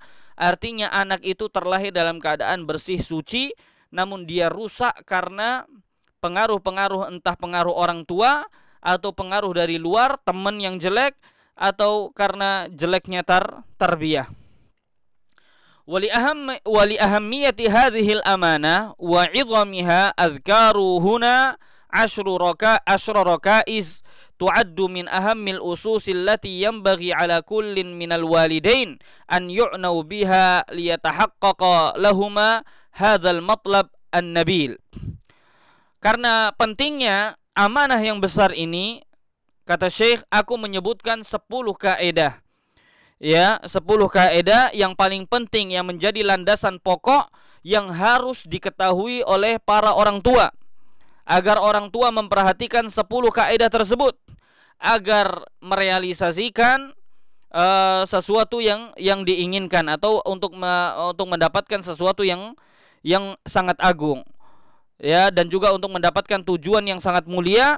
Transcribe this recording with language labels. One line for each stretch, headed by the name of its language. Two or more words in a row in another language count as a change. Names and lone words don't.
Indonesian: Artinya anak itu terlahir dalam keadaan bersih suci, namun dia rusak karena pengaruh-pengaruh, entah pengaruh orang tua atau pengaruh dari luar, teman yang jelek, atau karena jeleknya tarbiyah.
Arabic: ولأهمية هذه الأمانة وعظمها أذكر هنا عشر ركائز تعد من أهم الأسس التي ينبغي على كل من الوالدين أن يعنوا بها ليتحقق لهما هذا المطلب النبيل.
Indonesian: Karena pentingnya amanah yang besar ini, kata Syekh, aku menyebutkan 10 kaidah. Ya, 10 kaidah yang paling penting, yang menjadi landasan pokok yang harus diketahui oleh para orang tua, agar orang tua memperhatikan 10 kaidah tersebut, agar merealisasikan sesuatu yang diinginkan, atau untuk mendapatkan sesuatu yang sangat agung, ya, dan juga untuk mendapatkan tujuan yang sangat mulia.